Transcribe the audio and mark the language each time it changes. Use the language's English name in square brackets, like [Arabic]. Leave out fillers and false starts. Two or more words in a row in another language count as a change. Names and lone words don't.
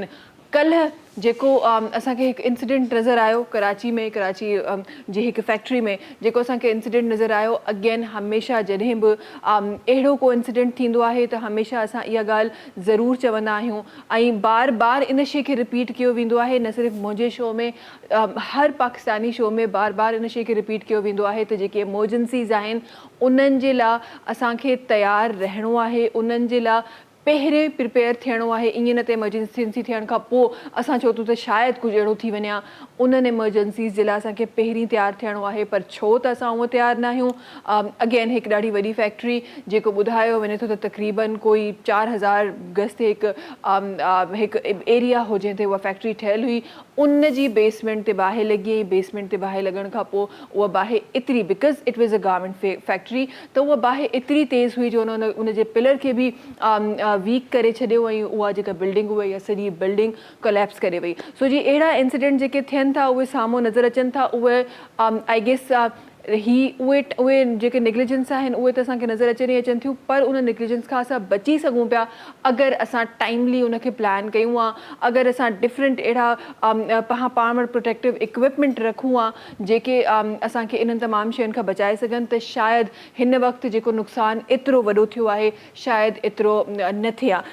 [Sindhi] कल्ह जेको असांखे हिकु इंसिडेंट नज़र आयो कराची जी हिकु फैक्ट्री में जेको असांखे इंसिडेंट नज़र आयो, अगेन हमेशह जॾहिं बि अहिड़ो को इंसिडेंट थींदो आहे त हमेशह असां इहा ॻाल्हि ज़रूरु चवंदा आहियूं ऐं बार बार इन शइ खे रिपीट कयो वेंदो आहे। न सिर्फ़ु मुंहिंजे शो में, हर पाकिस्तानी शो में बार बार इन शइ खे रिपीट कयो वेंदो आहे त जेके इमरजेंसीज़ आहिनि उन्हनि जे लाइ असांखे तयारु रहणो आहे, उन्हनि जे लाइ पहिरें प्रिपेयर थियणो आहे। ईअं न त इमरजेंसी थियण खां पोइ असां चऊं था त शायदि कुझु अहिड़ो थी वञे, उन्हनि इमरजेंसीज़ जे लाइ असांखे पहिरीं तयारु थियणो आहे। पर छो त असां उहो तयारु न आहियूं। अगेन हिकु ॾाढी वॾी फैक्ट्री जेको ॿुधायो वञे थो त तक़रीबन कोई 4000 गज़ ते हिकु एरिया हो जंहिं ते उहा फैक्ट्री ठहियलु हुई, उन जी बेसमेंट ते बाहि लॻी ऐं बेसमेंट ते बाहि लॻण खां पोइ उहा बाहि एतिरी, [English] because it was a garment factory, [Sindhi] त उहा बाहि एतिरी तेज़ हुई जो उन जे पिलर खे बि वीक करे छॾियो ऐं उहा जेका बिल्डिंग हुई या सॼी बिल्डिंग कोलैप्स करे वई। सो जी अहिड़ा इंसिडेंट जेके थियनि था उहे साम्हूं नज़र अचनि था, उहे [English] I guess [Sindhi] उहे जेके नेग्लिजेंस आहिनि उहे त असांखे नज़र अचनि थियूं, पर उन नेग्लिजेंस खां असां बची सघूं पिया अगरि असां टाइमली उनखे प्लान कयूं हा, अगरि असां डिफरेंट अहिड़ा पाण वटि [English] protective equipment [Sindhi] रखूं हा जेके असांखे इन्हनि तमामु शयुनि खां बचाए सघनि, त शायदि हिन वक़्तु जेको नुक़सानु एतिरो वॾो थियो आहे शायदि एतिरो न थिए हा।